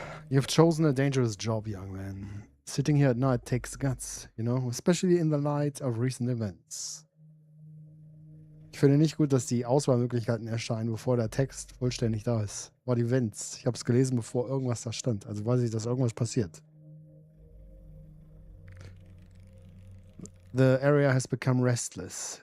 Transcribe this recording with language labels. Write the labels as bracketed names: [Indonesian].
[English] You've chosen a dangerous job, young man. Sitting here at night takes guts, you know, especially in the light of recent events. [German] Ich finde nicht gut, dass die Auswahlmöglichkeiten erscheinen, bevor der Text vollständig da ist. [English] What events? [German] Ich habe es gelesen, bevor irgendwas da stand. Also weiß ich, dass irgendwas passiert. [English] The area has become restless.